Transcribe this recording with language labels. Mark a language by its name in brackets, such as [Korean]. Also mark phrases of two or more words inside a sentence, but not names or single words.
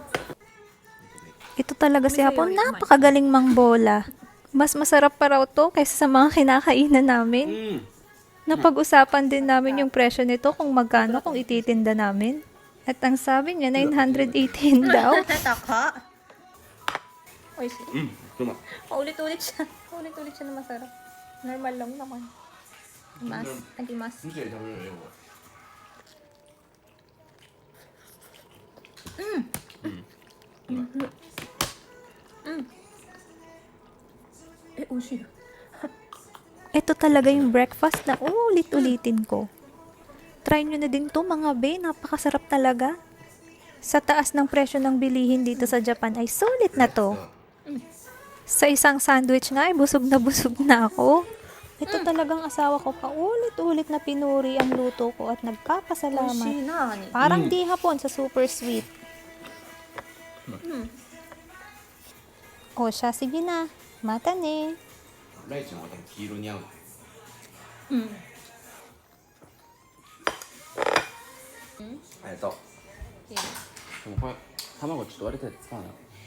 [Filipino] Ito talaga si Hapon, napakagaling mangbola. Mas masarap pa raw to kaysa sa mga kinakainan namin. Napag-usapan din namin yung presyo nito kung magkano kung ititinda namin. At ang sabi niya, 918 daw. Taka. [Japanese] Oishi. うまい。 [Filipino] Paulit-ulit siya. Paulit-ulit siya na masarap. Normal lang naman. Tagimas. [Japanese] 見て食べるよ、これ。 [Filipino] Ito talaga yung breakfast na ulit-ulitin ko. Try nyo na din to mga be, napakasarap talaga. Sa taas ng presyo ng bilihin dito sa Japan ay sulit na to. Sa isang sandwich nga ay busog na ako. Ito talagang asawa ko paulit-ulit na pinuri ang luto ko at nagpapasalamat. Parang di Hapon sa super sweet. O siya, sige na. [Japanese] またね. ライチの方が多分黄色に合う。ありがとう。でもこれ卵ちょっと割れたやつ使わない。